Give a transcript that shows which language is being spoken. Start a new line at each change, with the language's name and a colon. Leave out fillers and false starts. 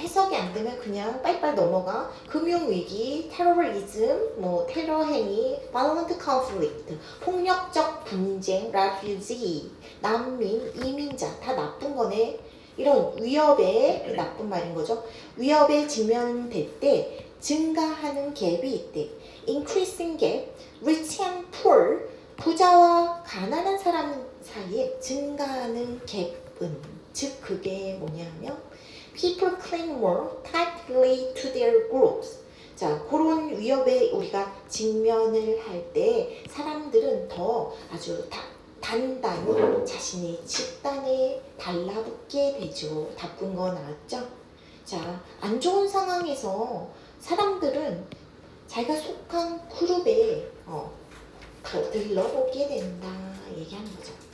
Korean: 해석이 안 되면 그냥 빨리빨리 넘어가. 금융위기, 테러리즘, 뭐 테러 행위,
English: violent conflict,
Korean: 폭력적 분쟁, refugee, 난민, 이민자, 다 나쁜 거네. 이런 위협에 나쁜 말인 거죠. 위협에 직면될 때 증가하는 갭이 있대.
English: increasing gap, rich and poor,
Korean: 부자와 가난한 사람 사이에 증가하는 갭은 즉 그게 뭐냐면
English: people cling more tightly to their groups.
Korean: 자, 그런 위협에 우리가 직면을 할 때 사람들은 더 아주 단단히 자신의 집단에 달라붙게 되죠. 나쁜 거 나왔죠? 자, 안 좋은 상황에서 사람들은 자기가 속한 그룹에 들러보게 된다 얘기하는 거죠.